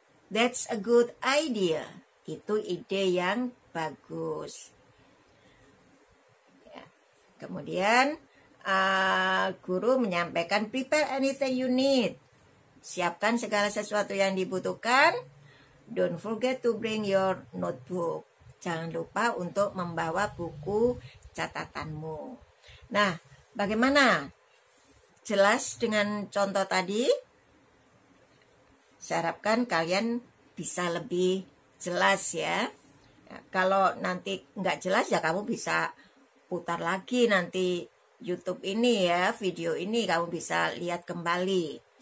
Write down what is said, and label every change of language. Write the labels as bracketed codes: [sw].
[en] That's a good idea. [id] Itu ide yang bagus. Ya. Kemudian guru menyampaikan [en] prepare anything you need. [id] Siapkan segala sesuatu yang dibutuhkan. [en] Don't forget to bring your notebook. [id] Jangan lupa untuk membawa buku catatanmu. Nah, bagaimana? Jelas dengan contoh tadi? Saya harapkan kalian bisa lebih jelas ya. Kalau nanti nggak jelas ya kamu bisa putar lagi nanti YouTube ini ya, video ini kamu bisa lihat kembali.